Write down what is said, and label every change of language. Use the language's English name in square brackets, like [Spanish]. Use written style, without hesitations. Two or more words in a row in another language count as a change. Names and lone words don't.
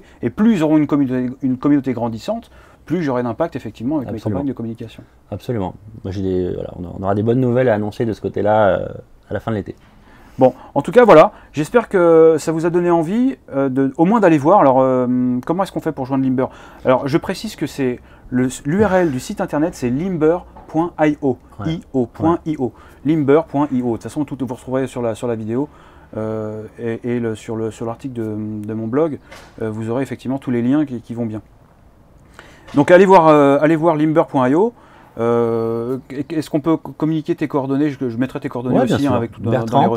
[French] Et plus ils auront une communauté grandissante, plus j'aurai d'impact effectivement avec mes campagnes de communication. Absolument. Moi, on aura des bonnes nouvelles à annoncer de ce côté-là à la fin de l'été. Bon, en tout cas, voilà, j'espère que ça vous a donné envie au moins d'aller voir. Alors, comment est-ce qu'on fait pour joindre Limber? Alors, je précise que c'est l'URL du site internet, c'est limber.io, io.io, limber.io. De toute façon, tout vous retrouverez sur la vidéo sur l'article de mon blog, vous aurez effectivement tous les liens qui vont bien. Donc, allez voir limber.io. Est-ce qu'on peut communiquer tes coordonnées? Je mettrai tes coordonnées aussi avec tout dans les ressources.